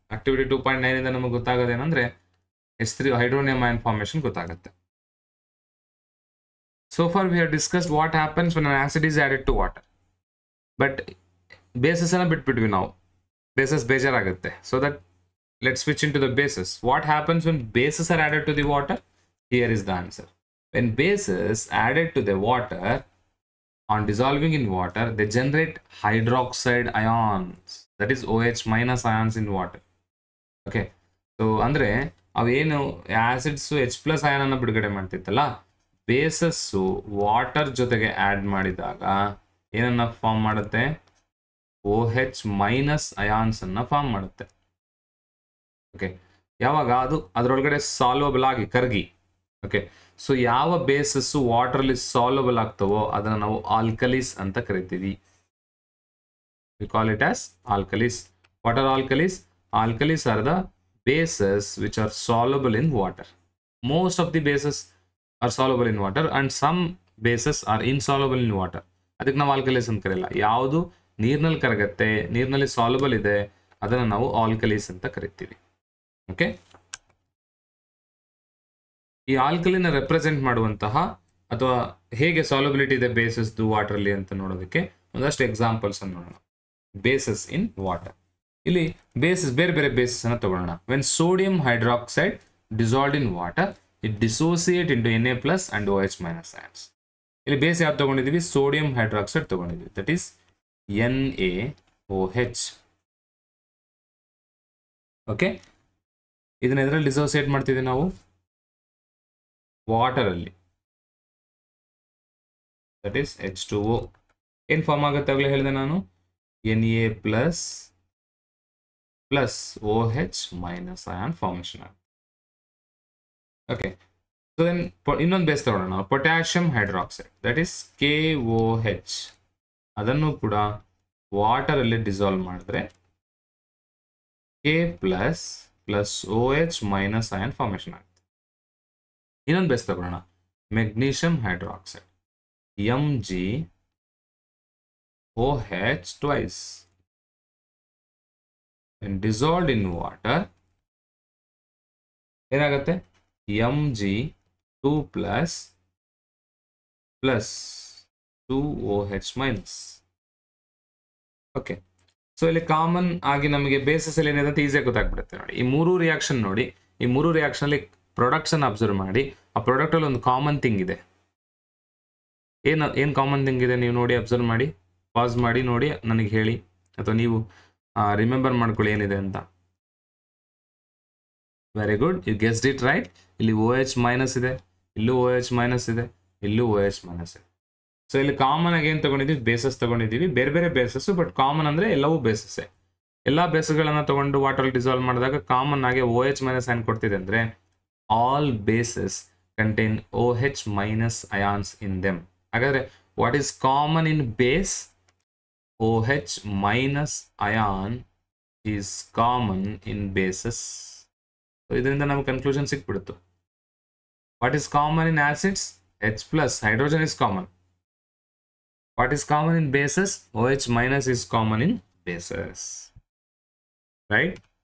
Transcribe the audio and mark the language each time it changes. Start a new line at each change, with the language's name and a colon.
Kannada: Activity 2.9 ಇಂದ ನಮಗೆ ಗೊತ್ತಾಗೋದೇನೆಂದ್ರೆ H3 hydronium ion formation ಗೊತ್ತಾಗುತ್ತೆ.
English: So far we have discussed what happens when an acid is added to water.
Kannada: But bases ಅನ್ನ ಬಿಟ್ಬಿಟ್ವಿ ನಾವು, bases ಬೇಜಾರಾಗುತ್ತೆ.
English: So that let's switch into the bases. What happens when bases are added to the water? Here is the answer. When bases added to the water, on dissolving in water, they generate hydroxide ions, that is OH- ions in water.
Kannada: Okay, so ಅಂದ್ರೆ ಅವೇನು acids H+ ion ಅನ್ನು ಬಿಡುಗಡೆ ಮಾಡ್ತಿತ್ತಲ್ಲ, basis water ಜೊತೆಗೆ add ಮಾಡಿದಾಗ ಏನನ್ನ form ಮಾಡುತ್ತೆ? OH- ions ಅನ್ನ form ಮಾಡುತ್ತೆ. ಓಕೆ, ಯಾವಾಗ ಅದು ಅದರೊಳಗಡೆ ಸಾಲ್ವಬಲ್ ಆಗಿ ಕರಗಿ. ಓಕೆ, ಸೊ ಯಾವ ಬೇಸಸ್ ವಾಟರ್ ಅಲ್ಲಿ ಸಾಲ್ವಬಲ್ ಆಗ್ತವೋ ಅದನ್ನ ನಾವು ಆಲ್ಕಲೀಸ್ ಅಂತ ಕರಿತೀವಿ.
English: We call it as alkalis. What are alkalis? Alkalis are the bases which are soluble in water. Most of the bases are soluble in water and some bases are insoluble in water.
Kannada: ಅದಕ್ಕೆ ನಾವು ಆಲ್ಕಲೀಸ್ ಅಂತ ಕರೆಯಲ್ಲ. ಯಾವುದು ನೀರಿನಲ್ಲಿ ಕರಗತ್ತೆ, ನೀರಿನಲ್ಲಿ ಸಾಲ್ವಬಲ್ ಇದೆ, ಅದನ್ನು ನಾವು ಆಲ್ಕಲೀಸ್ ಅಂತ ಕರಿತೀವಿ. ಓಕೆ, ಈ ಆಲ್ಕಲಿನ ರೆಪ್ರೆಸೆಂಟ್ ಮಾಡುವಂತಹ ಅಥವಾ ಹೇಗೆ ಸಾಲ್ಯುಬಿಲಿಟಿ ಇದೆ ಬೇಸಸ್ ವಾಟರ್ ಅಲ್ಲಿ ಅಂತ ನೋಡೋದಕ್ಕೆ ಒಂದಷ್ಟು ಎಕ್ಸಾಂಪಲ್ಸ್ ಅನ್ನು ನೋಡೋಣ. Basis in water. ಇಲ್ಲಿ ಬೇಸಸ್ ಬೇರೆ ಬೇರೆ ಬೇಸಸ್ ಅನ್ನು ತಗೊಳ್ಳೋಣ.
English: When sodium hydroxide dissolved in water it dissociate into Na+ and OH- ions.
Kannada: ಇಲ್ಲಿ ಬೇಸ್ ಯಾವ್ದು ತಗೊಂಡಿದ್ದೀವಿ? ಸೋಡಿಯಂ ಹೈಡ್ರಾಕ್ಸೈಡ್ ತಗೊಂಡಿದ್ದೀವಿ,
English: That is NaOH.
Kannada: ಓಕೆ, ಇದನ್ನ ಎದ್ರಲ್ಲಿ ಡಿಸೋಸಿಯೇಟ್ ಮಾಡ್ತಿದ್ದೀವಿ ನಾವು? ವಾಟರ್ ಅಲ್ಲಿ,
English: That is H2O.
Kannada: ಏನ್ ಫಾರ್ಮ್ ಆಗುತ್ತೆ ಆಗಲೇ ಹೇಳಿದೆ ನಾನು? Na+ OH- ion ಫಾರ್ಮೇಶನ್ ಆಗುತ್ತೆ. ಓಕೆ, ಸೊ ದೆನ್ ಇನ್ನೊಂದು ಬೇಸ್ ತಗೊಳ್ಳೋಣ, potassium hydroxide,
English: That is KOH.
Kannada: ಅದನ್ನು ಕೂಡ ವಾಟರ್ ಅಲ್ಲಿ ಡಿಸಾಲ್ವ್ ಮಾಡಿದ್ರೆ K+ OH- ion ಫಾರ್ಮೇಶನ್ ಆಗುತ್ತೆ. ಇನ್ನೊಂದು ಬೇಸ್ ತಗೊಳ್ಳೋಣ, magnesium hydroxide, MgOH twice.
English: When dissolved in water
Kannada: ಏನಾಗುತ್ತೆ?
English: Mg2+2OH-.
Kannada: ಓಕೆ, ಸೊ ಇಲ್ಲಿ ಕಾಮನ್ ಆಗಿ ನಮಗೆ ಬೇಸಸ್ ಅಲ್ಲಿ ಏನಿದೆ ಅಂತ ಈಸಿಯಾಗಿ ಗೊತ್ತಾಗ್ಬಿಡುತ್ತೆ ನೋಡಿ. ಈ ಮೂರು ರಿಯಾಕ್ಷನ್ ನೋಡಿ, ಈ ಮೂರು ರಿಯಾಕ್ಷನ್ ಅಲ್ಲಿ ಪ್ರಾಡಕ್ಟ್ಸ್ ಅನ್ನು ಅಬ್ಸರ್ವ್ ಮಾಡಿ, ಆ ಪ್ರಾಡಕ್ಟ್ ಅಲ್ಲಿ ಒಂದು ಕಾಮನ್ ಥಿಂಗ್ ಇದೆ. ಏನು ಕಾಮನ್ ಥಿಂಗ್ ಇದೆ ನೀವು ನೋಡಿ, ಅಬ್ಸರ್ವ್ ಮಾಡಿ, ಪಾಸ್ ಮಾಡಿ ನೋಡಿ, ನನಗೆ ಹೇಳಿ, ಅಥವಾ ನೀವು ರಿಮೆಂಬರ್ ಮಾಡ್ಕೊಳ್ಳಿ ಏನಿದೆ ಅಂತ.
English: Very good, you guessed it right.
Kannada: ಇಲ್ಲಿ OH- ಇದೆ, ಇಲ್ಲೂ OH- ಇದೆ, ಇಲ್ಲೂ OH- ಇದೆ. ಸೊ ಇಲ್ಲಿ ಕಾಮನ್ ಆಗಿ ಏನು ತಗೊಂಡಿದ್ದೀವಿ? ಬೇಸಸ್ ತಗೊಂಡಿದ್ದೀವಿ, ಬೇರೆ ಬೇರೆ ಬೇಸಸ್, ಬಟ್ ಕಾಮನ್ ಅಂದ್ರೆ ಎಲ್ಲವೂ ಬೇಸಸ್. ಎಲ್ಲ ಬೇಸಸ್ಗಳನ್ನ ತಗೊಂಡು ವಾಟರ್ ಡಿಸಾಲ್ವ್ ಮಾಡಿದಾಗ ಕಾಮನ್ ಆಗಿ OH- ion ಕೊಡ್ತಿದೆ ಅಂದ್ರೆ
English: All bases contain OH- ions in them.
Kannada: ಹಾಗಾದ್ರೆ
English: What is common in base? OH- ion is common in bases.
Kannada: So ಇದರಿಂದ ನಮಗೆ conclusion ಸಿಕ್ಬಿಡ್ತು.
English: What is common in acids? H+, hydrogen is common. What is common in bases? OH- is common in bases. Right?